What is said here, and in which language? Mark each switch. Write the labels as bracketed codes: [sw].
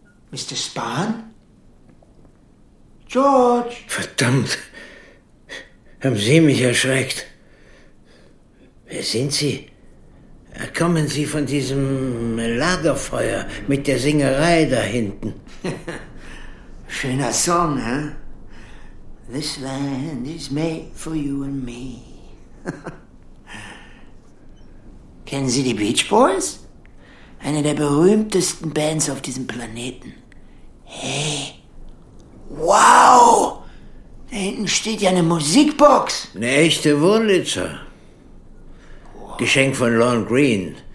[de] Mr. Spahn? George! Verdammt. Haben Sie mich erschreckt. Wer sind Sie? Kommen Sie von diesem Lagerfeuer mit der Singerei da hinten? Schöner Song, hä? [en] This land is made for you and me. [de] Kennen Sie die Beach Boys? Eine der berühmtesten Bands auf diesem Planeten. Hey, wow! Da hinten steht ja eine Musikbox. Eine echte Wurlitzer. Geschenk von Lorne Greene.